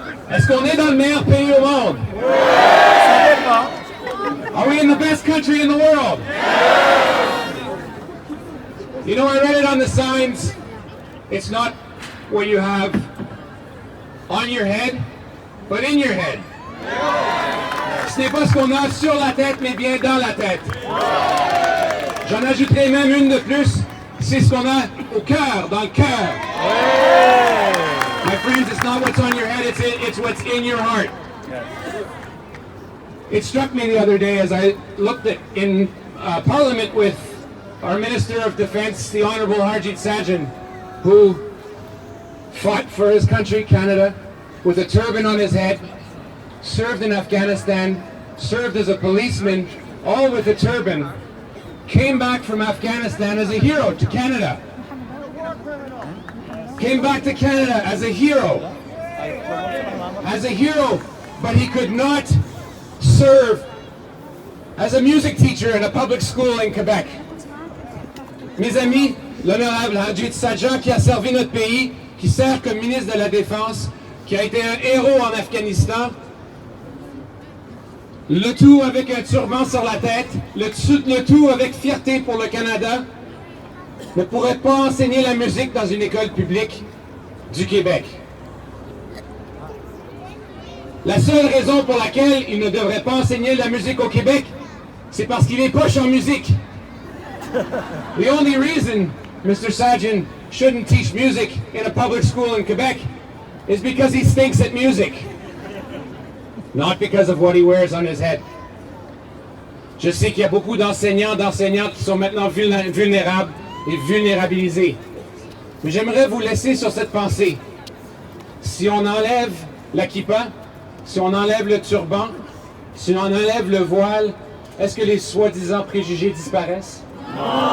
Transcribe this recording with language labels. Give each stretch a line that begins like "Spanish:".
French: Est-ce qu'on est dans le meilleur pays au monde? Ça dépend.
English: Are we in the best country in the world? You know, I read it on the signs. It's not what you have on your head, but in your head.
French: ce n'est pas ce qu'on a sur la tête, mais bien dans la tête. J'en ajouterai même une de plus, c'est ce qu'on a au cœur, dans le cœur.
English: My friends, it's not what's on your head, it's what's in your heart. It struck me the other day as I looked in Parliament with our Minister of Defense, the Honourable Harjit Sajjan, who fought for his country, Canada, with a turban on his head, served in Afghanistan, served as a policeman, all with a turban, came back from Afghanistan as a hero to Canada. Came back to Canada as a hero. As a hero, but he could not serve as a music teacher in a public school in Quebec.
French: Mes amis, l'honorable Harjit Sajjan qui a servi notre pays, qui sert comme ministre de la Défense, qui a été un héros en Afghanistan, le tout avec un turban sur la tête, le tout avec fierté pour le Canada, ne pourrait pas enseigner la musique dans une école publique du Québec. La seule raison pour laquelle il ne devrait pas enseigner la musique au Québec, c'est parce qu'il est poche en musique.
English: The only reason Mr. Sajjan shouldn't teach music in a public school in Quebec is because he stinks at music. Not because of what he wears on his head.
French: Je sais qu'il y a beaucoup d'enseignants, d'enseignantes qui sont maintenant vulnérables et vulnérabilisés. Mais j'aimerais vous laisser sur cette pensée. Si on enlève la kippa, si on enlève le turban, si on enlève le voile, est-ce que les soi-disant préjugés disparaissent? Non!